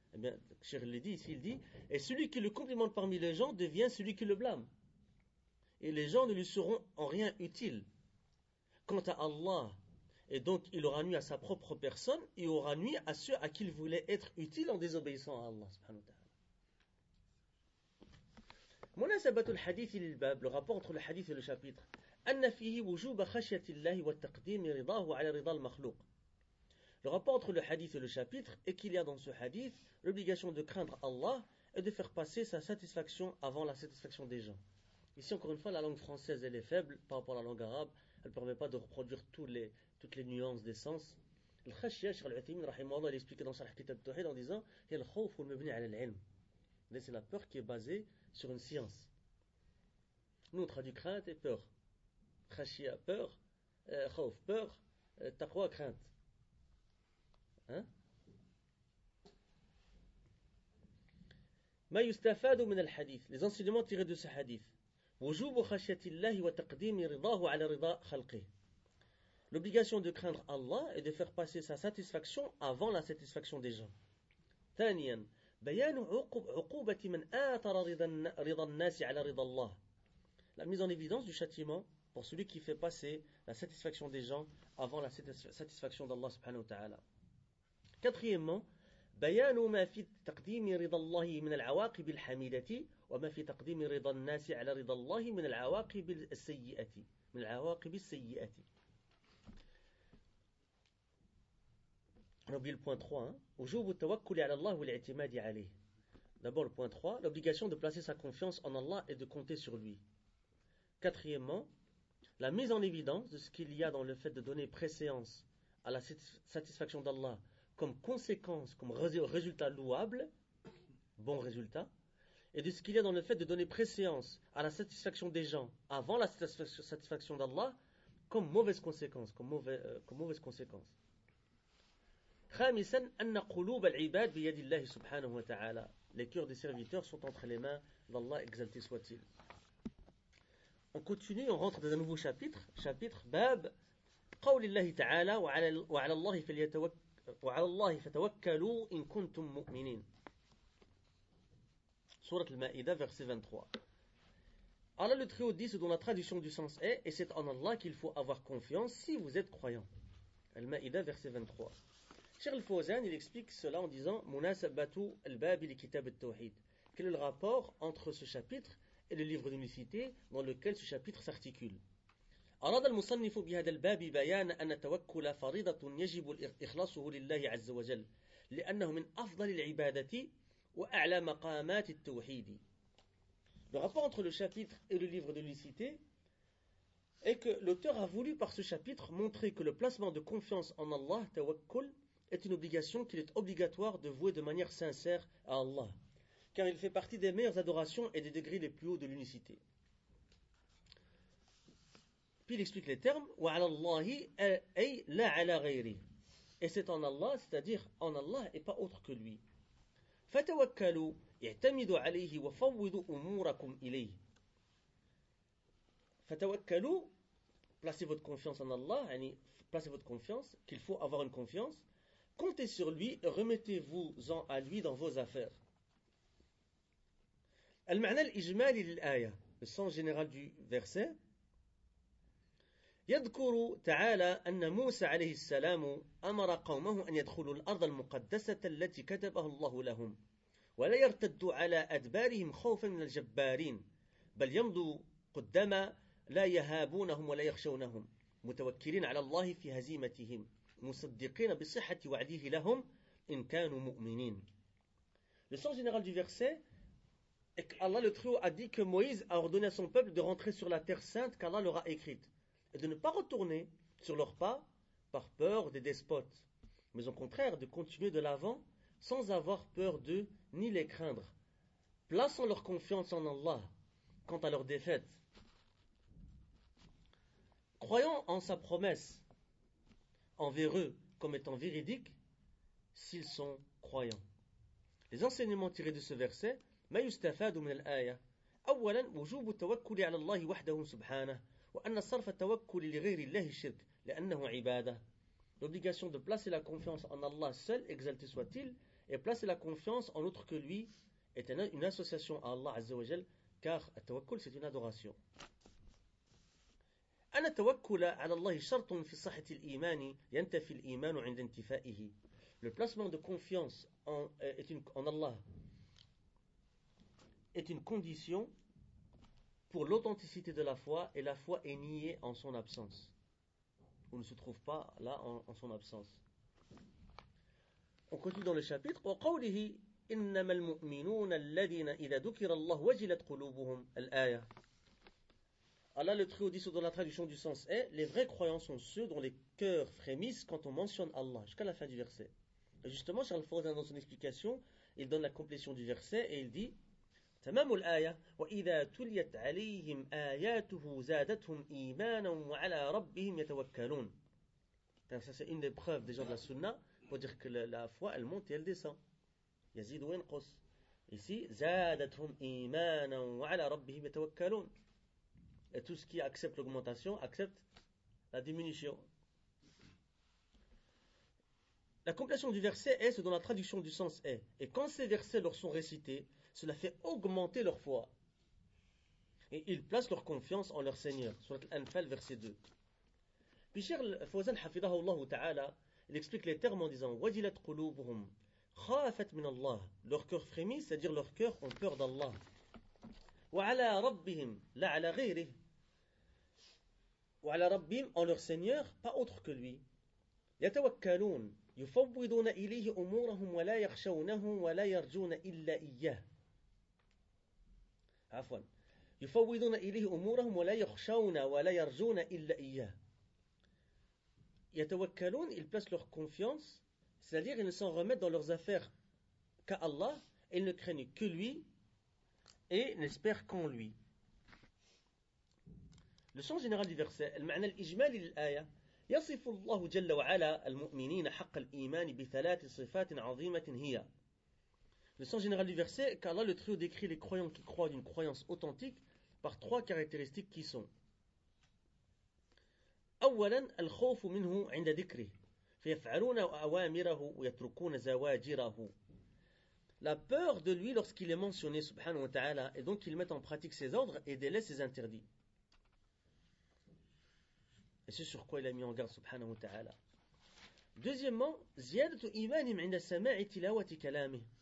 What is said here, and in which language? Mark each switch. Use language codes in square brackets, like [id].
[fr] Eh bien, Cheikh le dit, ici, il dit, et celui qui le complimente parmi les gens devient celui qui le blâme. Et les gens ne lui seront en rien utiles. Quant à Allah, et donc, il aura nuit à sa propre personne, et aura nuit à ceux à qui il voulait être utile en désobéissant à Allah, subhanahu wa ta'ala. [ar] مناسبة الحديث للباب لرابور [fr] entre le hadith et le chapitre [ar] أن فيه وجوب خشية الله والتقديم رضاه على رضا المخلوق. [fr] Le rapport entre le hadith et le chapitre est qu'il y a dans ce hadith l'obligation de craindre Allah et de faire passer sa satisfaction avant la satisfaction des gens. Ici encore une fois la langue française elle est faible par rapport à la langue arabe, elle ne permet pas de reproduire toutes les nuances des sens. [ar] Le خشية شيخ العثيمين رحمه الله [fr] l'explique dans [ar] شرح كتاب التوحيد [fr] en disant [ar] هي الخوف المبني على العلم. [fr] Mais c'est la peur qui est basée sur une science. Nous, on traduit crainte et peur. Khashia, peur. Khauf, peur. Taqwa, crainte. Hein? [ar] Ma yustafadu min al-hadith. [fr] Les enseignements tirés de ce hadith. [ar] Wujubu khashiatillahi wa taqdimi ridahu ala rida khalqi. [fr] L'obligation de craindre Allah et de faire passer sa satisfaction avant la satisfaction des gens. [ar] Taniyan. بيان عقوبة من آثر رضا الناس على رضا الله [fr] la mise en évidence du châtiment pour celui qui fait passer la satisfaction des gens avant la satisfaction d'Allah subhanahu wa ta'ala. Quatrièmement, [ar] بيان ما في تقديم رضا الله من العواقب الحميدة وما في تقديم رضا الناس على رضا الله من العواقب السيئة من العواقب السيئة. [fr] On oublie le point 3. [ar] وجوب التوكل على الله والاعتماد عليه. [fr] D'abord le point 3, l'obligation de placer sa confiance en Allah et de compter sur lui. Quatrièmement, la mise en évidence de ce qu'il y a dans le fait de donner préséance à la satisfaction d'Allah comme conséquence, comme résultat louable, bon résultat, et de ce qu'il y a dans le fait de donner préséance à la satisfaction des gens avant la satisfaction d'Allah comme mauvaise conséquence, comme mauvaise conséquence. [ar] خامسا أن قلوب العباد بيد الله سبحانه وتعالى. [fr] Les cœurs des serviteurs sont entre les mains d'Allah, exalté soit-il. On continue, on rentre dans un nouveau chapitre. Chapitre Bab. [ar] قول الله تعالى وعلى الله وعلى الله فتوكلوا إن كنتم مؤمنين. [fr] Sourate Al-Ma'idah, verset 23. Allah le Très-Haut dit, dont la traduction du sens est, et c'est en Allah qu'il faut avoir confiance si vous êtes croyant. Al-Ma'idah, verset 23. Cheikh Al-Fawzan, il explique cela en disant [ar] Munasabatu al-Bab al-Kitab al-Tawhid. [fr] Quel est le rapport entre ce chapitre et le livre d'unicité dans lequel ce chapitre s'articule? [ar] أراد المصنف بهذا الباب بيان أن التوكل فريضة يجب إخلاصه لله عز وجل لأنه من أفضل العبادة وأعلى مقامات التوحيد. [fr] Le rapport entre le chapitre et le livre de l'unicité est que l'auteur a voulu par ce chapitre montrer que le placement de confiance en Allah, tawakkul, est une obligation qu'il est obligatoire de vouer de manière sincère à Allah, car il fait partie des meilleures adorations et des degrés les plus hauts de l'unicité. Puis il explique les termes « [ar] وَعَلَى اللَّهِ أَيْ لَا عَلَى غَيْرِهِ [fr] » et c'est en Allah, c'est-à-dire en Allah et pas autre que lui. « [ar] فَتَوَكَّلُوا اِعْتَمِدُوا عَلَيْهِ وَفَوِّضُوا أُمُورَكُمْ إِلَيْهِ » فَتَوَكَّلُوا, [fr] placez votre confiance en Allah, placez votre confiance, qu'il faut avoir une confiance. Comptez sur lui, remettez-vous-en à lui dans vos affaires. [ar] Al-Ma'na al-Ijmali lil-Aya, [fr] le sens général du verset. [ar] يذكر تعالى أن موسى عليه السلام أمر قومه أن يدخلوا الأرض المقدسة التي كتبها الله لهم ولا يرتدوا على أدبارهم خوفا من الجبارين بل يمضوا قدما لا يهابونهم ولا يخشونهم متوكلين على الله في هزيمتهم مصدقين بصحة وعده لهم إن كانوا مؤمنين. [fr] Le sens général du verset est qu'Allah le Très-Haut a dit que Moïse a ordonné à son peuple de rentrer sur la terre sainte qu'Allah leur a écrite et de ne pas retourner sur leurs pas par peur des despotes, mais au contraire de continuer de l'avant sans avoir peur d'eux ni les craindre, plaçant leur confiance en Allah quant à leur défaite, croyant en sa promesse envers eux comme étant véridique s'ils sont croyants. Les enseignements tirés de ce verset, [ar] ما يستفاد من الآية أولا وجوب التوكل على الله وحده سبحانه وأن صرف التوكل لغير الله شرك لأنه عبادة. [fr] L'obligation de placer la confiance en Allah seul, exalté soit-il, et placer la confiance en autre que lui est une association à Allah عز وجل, car التوكل c'est une adoration. [ar] أن التوكل على الله شرط في صحة الإيمان ينتفي الإيمان عند انتفائه. [fr] Le placement de confiance en Allah est une condition pour l'authenticité de la foi, et la foi est niée en son absence. On ne se trouve pas là en son absence. On continue dans le chapitre. [ar] وقوله إنما المؤمنون الذين إذا ذكر الله وجلت قلوبهم الآية. [fr] Allah le Très-Haut dit dans la traduction du sens est, les vrais croyants sont ceux dont les cœurs frémissent quand on mentionne Allah, jusqu'à la fin du verset. Et justement, Charles Fawzan, dans son explication, il donne la complétion du verset et il dit [ar] تمام الآية وإذا تليت عليهم آياته زادتهم إيمانا وعلى ربهم يتوكلون. [fr] Donc ça, c'est une des preuves des gens de la sunna pour dire que la foi elle monte et elle descend. [ar] يزيد وينقص. [fr] Ici [ar] زادتهم إيمانا وعلى ربهم يتوكلون. [fr] Et tout ce qui accepte l'augmentation accepte la diminution. La complétion du verset est ce dont la traduction du sens est. Et quand ces versets leur sont récités, cela fait augmenter leur foi. Et ils placent leur confiance en leur Seigneur. Surat Al-Anfal, verset 2. Puis Cheikh Fawzan, hafidahoullahu ta'ala, il explique les termes en disant « [ar] Wajilat quloubuhum khafat min Allah [fr] » Leur cœur frémit, c'est-à-dire leur cœur ont peur d'Allah. « [ar] Wa ala rabbihim la ala ghayrih » Wa ala rabbihim, [fr] en leur Seigneur, pas autre que lui. [ar] « Yatawakkaloun yufawwiduna ilihi umurahum wa la yakhshawunahum wa la yarjouna illa iyyah » Afwan. يفوضون إليه أمورهم ولا يخشون ولا يرجون إلا إياه. يتوكلون. [fr] Ils placent leur confiance, c'est-à-dire ils ne s'en remettent dans leurs affaires qu'à Allah. Ils ne craignent que lui et n'espèrent qu'en lui. Le sens général du verset. Le [ar] معنى الإجمالي للآية. يصف الله جل وعلا المؤمنين حق الإيمان بثلاث صفات عظيمة هي. [fr] Le sens général du verset est qu'Allah le trio décrit les croyants qui croient d'une croyance authentique par trois caractéristiques qui sont. [ar] أولاً الخوف منه عند ذكره فيفعلون أوامره ويتركون زواجره. [fr] La peur de lui lorsqu'il est mentionné, subhanahu wa ta'ala, et donc qu'il mette en pratique ses ordres et délaisse ses interdits. Et c'est sur quoi il a mis en garde, subhanahu wa ta'ala. Deuxièmement, [ar] زيادة إيمانهم عند سماع تلاوة كلامه.